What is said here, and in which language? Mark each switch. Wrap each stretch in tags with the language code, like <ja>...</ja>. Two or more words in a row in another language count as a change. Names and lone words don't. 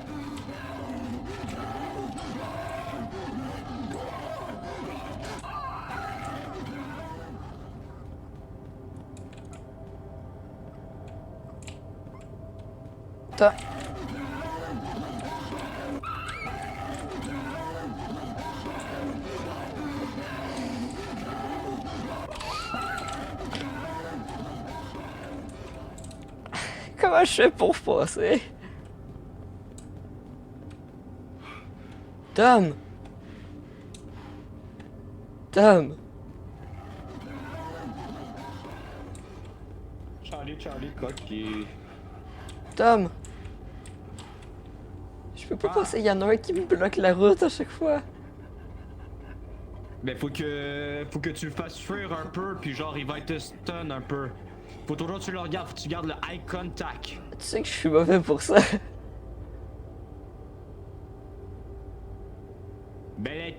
<fr>Tom. Comment je fais pour passer? Tom! Tom! Charlie, coquille. Tom! Je peux pas passer, il y en a un qui me bloque la route à chaque fois. Ben faut que tu le fasses fuir un peu, puis genre il va te stun un peu. Faut toujours que tu le regardes, faut que tu gardes le</fr> <en>eye contact.</en> <fr>Tu sais que je suis mauvais pour ça. Belek.</fr>